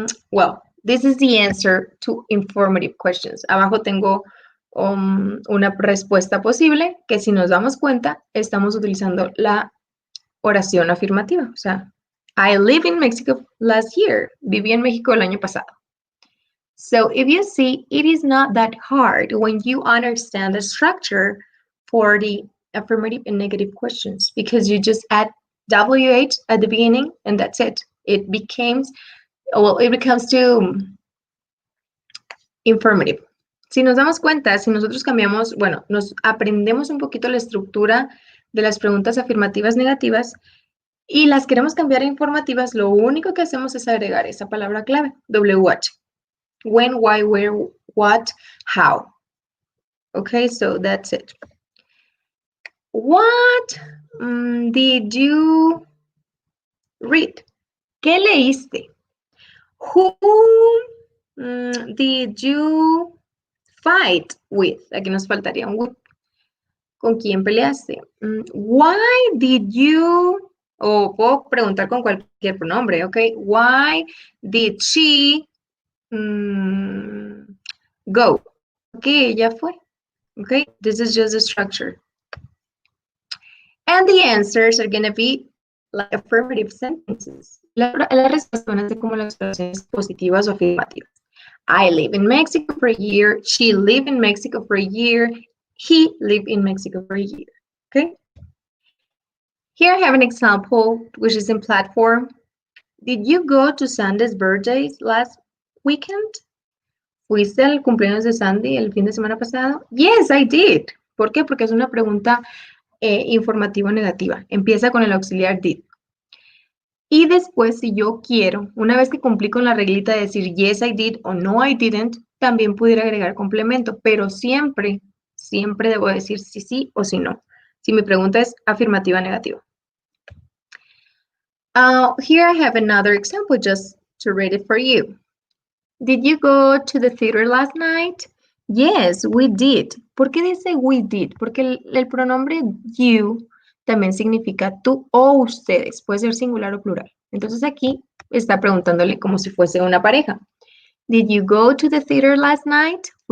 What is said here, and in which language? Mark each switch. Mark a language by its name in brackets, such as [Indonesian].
[English] Well, this is the answer to informative questions. [Spanish] Abajo tengo una respuesta posible que si nos damos cuenta, estamos utilizando la oración afirmativa. O sea, [English] I live in Mexico last year. [Spanish] Viví en México el año pasado. [English] So if you see, it is not that hard when you understand the structure for the affirmative and negative questions because you just add WH at the beginning and that's it. It becomes to informative. [Spanish] Si nos damos cuenta, si nosotros cambiamos, bueno, nos aprendemos un poquito la estructura de las preguntas afirmativas negativas y las queremos cambiar a informativas, lo único que hacemos es agregar esa palabra clave, WH. [English] When, why, where, what, how. Okay, so that's it. What did you read? [Spanish] ¿Qué leíste? [English] Who did you fight with? [Spanish] Aquí nos faltaría un with. ¿Con quién peleaste? [English] Why did you, [Spanish] o puedo preguntar con cualquier pronombre, ¿ok? [English] Why did she go? [Spanish] ¿Por qué ella fue? ¿Ok? [English] This is just the structure. And the answers are going to be like affirmative sentences. [Spanish] La respuesta van a ser como las oraciones positivas o afirmativas. [English] I live in Mexico for a year. She lived in Mexico for a year. He lived in Mexico for a year. Okay? Here I have an example, which is in platform. Did you go to Sandy's birthday last weekend? [Spanish] ¿Fuiste al cumpleaños de Sandy el fin de semana pasado? [English] Yes, I did. [Spanish] ¿Por qué? Porque es una pregunta informativo negativa. Empieza con el auxiliar did. Y después, si yo quiero, una vez que cumplí con la reglita de decir [English] yes, I did [Spanish] o [English] no, I didn't, [Spanish] también pudiera agregar complemento, pero siempre, siempre debo decir si sí o si no. Si mi pregunta es afirmativa o negativa. [English] Here I have another example just to read it for you. Did you go to the theater last night? Yes, we did. [Spanish] ¿Por qué dice [English] we did? [Spanish] Porque el pronombre you también significa tú o ustedes. Puede ser singular o plural. Entonces aquí está preguntándole como si fuese una pareja. [English] Did you go to the theater last night?